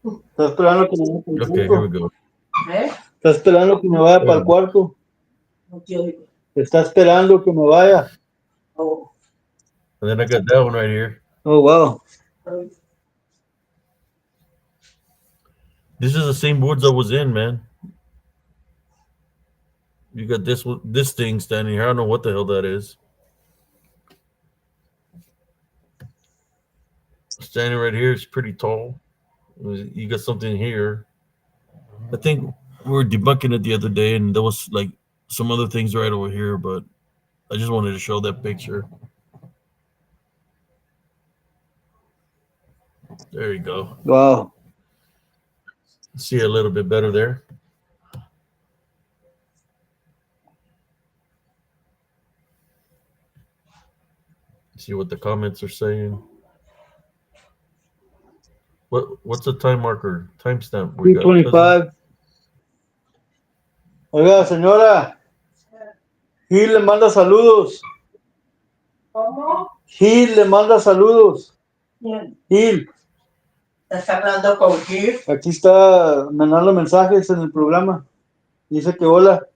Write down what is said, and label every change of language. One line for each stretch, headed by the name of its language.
Spanish: Está esperando que me vaya para el
English: okay, here we
Spanish: cuarto.
English: go.
Spanish: Está esperando que me vaya para el cuarto. Está esperando que me vaya.
English: And then I got that one right here. Oh, wow. This is the same woods I was in, man. You got this thing standing here. I don't know what the hell that is. Standing right here is pretty tall. You got something here. I think we were debunking it the other day, and there was like some other things right over here, but I just wanted to show that picture. There you go. Wow. See a little bit better there. See what the comments are saying. What's the time marker, timestamp we got, cousin? 3:25.
Spanish: Oiga, señora, Gil le manda saludos. ¿Cómo? Gil le manda saludos. ¿Quién? Gil. ¿Estás hablando con Gil? Aquí está mandando mensajes en el programa. Dice que hola.